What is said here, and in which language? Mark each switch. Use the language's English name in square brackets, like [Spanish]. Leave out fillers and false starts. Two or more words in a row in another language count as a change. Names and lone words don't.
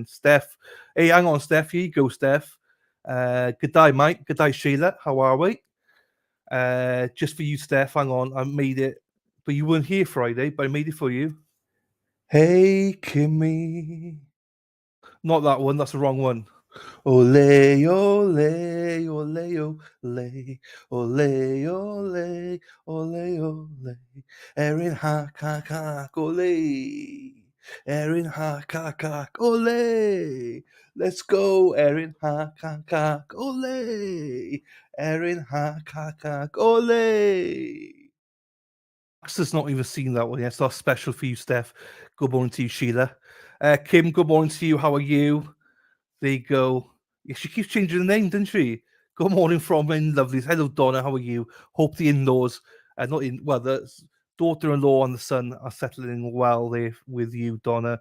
[English] Steph. Hey, hang on, Steph. Here you go, Steph. Good day, mate. Good day, Sheila. How are we? Just for you, Steph. Hang on. I made it. But you weren't here Friday, but I made it for you. Hey, Kimmy. Not that one. That's the wrong one. Ole, ole, ole, ole, ole, ole, ole, ole. Erin ha, ole. Erin ha, ole. Let's go, Erin ha, ole. Erin ha, ole. Max's not even seen that one yet, so that's special for you, Steph. Good morning to you, Sheila. Kim, good morning to you. How are you? There you go. Yeah, she keeps changing the name, doesn't she? Good morning from in lovelies. Hello, Donna. How are you? Hope the in-laws, the daughter-in-law and the son are settling well there with you, Donna.